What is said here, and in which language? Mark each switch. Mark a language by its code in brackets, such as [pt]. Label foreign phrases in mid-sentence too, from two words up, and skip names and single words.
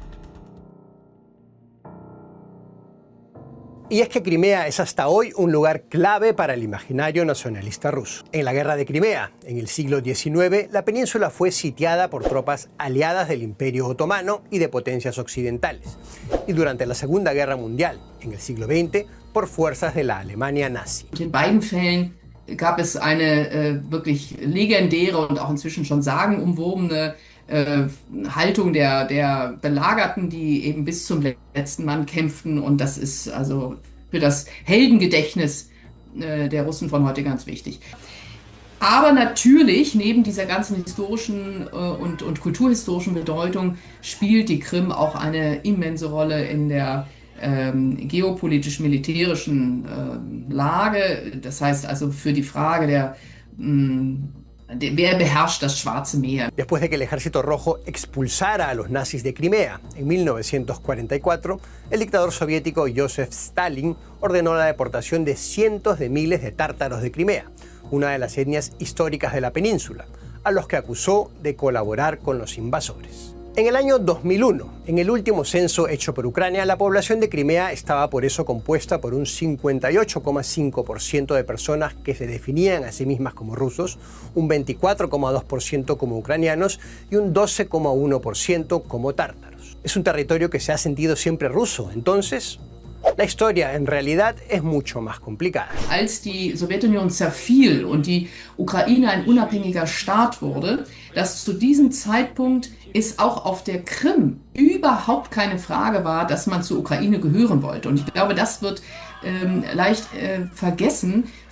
[es] Y es que Crimea es hasta hoy un lugar clave para el imaginario nacionalista ruso. En la Guerra de Crimea, en el siglo XIX, la península fue sitiada por tropas aliadas del Imperio Otomano y de potencias occidentales. Y durante la Segunda Guerra Mundial, en el siglo XX, por fuerzas de la Alemania nazi. [de] In beiden Fällen gab es eine wirklich legendäre und auch inzwischen schon sagenumwobene Haltung der Belagerten, die eben bis zum letzten Mann kämpften. Und das ist also für das Heldengedächtnis der Russen von heute ganz wichtig. Aber natürlich, neben dieser ganzen historischen und kulturhistorischen Bedeutung, spielt die Krim auch eine immense Rolle in der geopolitisch-militärischen Lage. Das heißt also für die Frage wer beherrscht das Schwarze Meer. [es] Después de que el Ejército Rojo expulsara a los nazis de Crimea en 1944, el dictador soviético Joseph Stalin ordenó la deportación de cientos de miles de tártaros de Crimea, una de las etnias históricas de la península, a los que acusó de colaborar con los invasores. En el año 2001, en el último censo hecho por Ucrania, la población de Crimea estaba por eso compuesta por un 58,5% de personas que se definían a sí mismas como rusos, un 24,2% como ucranianos y un 12,1% como tártaros. Es un territorio que se ha sentido siempre ruso, entonces la historia en realidad es mucho más complicada. [de] Als die Sowjetunion zerfiel und die Ukraine ein unabhängiger Staat wurde, dass zu diesem Zeitpunkt es auch auf der Krim überhaupt keine Frage war, dass man zur Ukraine gehören wollte. Und ich glaube, das wird leicht vergessen.